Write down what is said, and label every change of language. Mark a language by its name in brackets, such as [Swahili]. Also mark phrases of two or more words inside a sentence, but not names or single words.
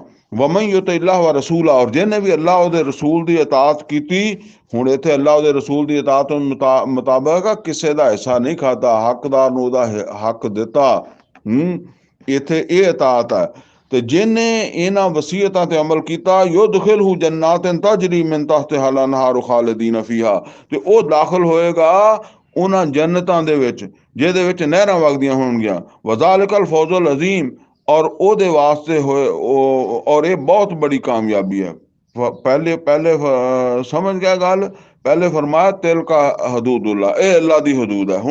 [Arabic] ومن يطع الله ورسوله, [Punjabi] और ਜਿਹਨੇ ਵੀ ਅੱਲਾਹ ਉਹਦੇ ਰਸੂਲ ਦੀ ਇਤਾਅਤ ਕੀਤੀ। ਹੁਣ ਇੱਥੇ ਅੱਲਾਹ ਉਹਦੇ ਰਸੂਲ ਦੀ ਇਤਾਅਤ ਮੁਤਾਬਕ ਕਿਸੇ ਦਾ ਹਿੱਸਾ ਨਹੀਂ ਖਾਦਾ, ਹੱਕਦਾਰ ਨੂੰ ਉਹਦਾ ਹੱਕ ਦਿੱਤਾ। ਇੱਥੇ ਇਹ ਇਤਾਅਤ ਹੈ। ਤੇ ਜਿਹਨੇ ਇਹਨਾਂ ਵਸੀਅਤਾਂ ਤੇ ਅਮਲ ਕੀਤਾ, [Arabic] يدخله جنات تجري من تحتها الأنهار خالدين فيها, [Punjabi] ਤੇ ਉਹ ਦਾਖਲ ਹੋਏਗਾ ਉਹਨਾਂ ਜੰਨਤਾਂ ਦੇ ਵਿੱਚ ਜਿਹਦੇ ਵਿੱਚ ਨਹਿਰਾਂ ਵਗਦੀਆਂ ਹੋਣਗੀਆਂ। [Arabic] وذلك الفوز العظيم, [Punjabi] ਔਰ ਉਹਦੇ ਵਾਸਤੇ ਹੋਏ ਉਹ, ਔਰ ਇਹ ਬਹੁਤ ਬੜੀ ਕਾਮਯਾਬੀ ਹੈ। ਪਹਿਲੇ ਸਮਝ ਗਿਆ ਗੱਲ। ਪਹਿਲੇ ਫਰਮਾਇਆ [Arabic] تلك حدود الله, [Punjabi] ਇਹ ਅੱਲਾ ਦੀ ਹਦੂਦ ਹੈ।